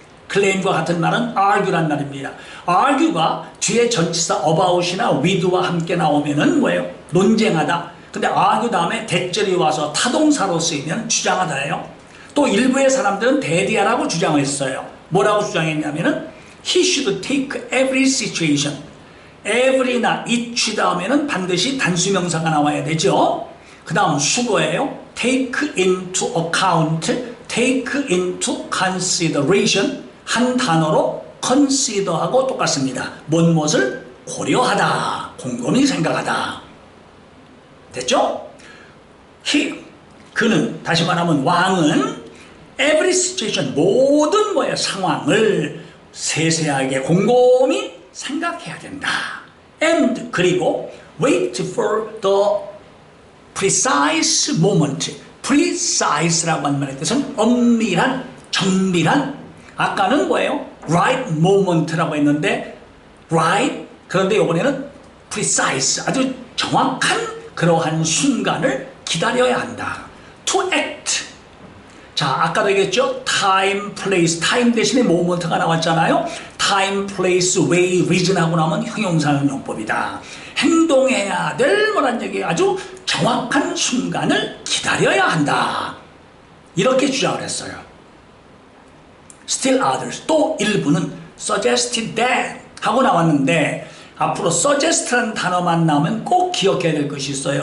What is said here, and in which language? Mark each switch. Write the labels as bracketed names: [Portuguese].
[Korean] claim과 같은 말은 argue란 말입니다. argue가 뒤에 전치사 about이나 with와 함께 나오면은 뭐예요? 논쟁하다. 근데 argue 다음에 대절이 와서 타동사로 쓰이면 주장하다예요. 또 일부의 사람들은 대디하라고 주장했어요. 뭐라고 주장했냐면은 [English] he should take every situation. [Korean] every나 each 다음에는 반드시 단수명사가 나와야 되죠. 그 다음 수거예요. [English] take into account, take into consideration. [Korean] 한 단어로 consider하고 똑같습니다. 무엇을 고려하다, 곰곰이 생각하다. 됐죠? 그는, 다시 말하면 왕은 every situation, 모든 상황을 세세하게 곰곰이 생각해야 된다. [English] And [Korean] 그리고 [English] wait for the precise moment. [Korean] precise라고 하는 말의 뜻은 엄밀한, 정밀한. 아까는 right moment라고 했는데 right, 그런데 이번에는 precise, 아주 정확한 그러한 순간을 기다려야 한다. [English] to act. [Korean] 자, 아까도 얘기했죠? [English] time, place, time 대신에 moment가 나왔잖아요. time, place, way, reason 하고 나면 형용사용법이다. [Korean] 행동해야 될 뭐란 얘기, 아주 정확한 순간을 기다려야 한다. 이렇게 주장을 했어요. [English] Still others, [Korean] 또 일부는 suggested that 하고 나왔는데 앞으로 suggest라는 단어만 나오면 꼭 기억해야 될 것이 있어요.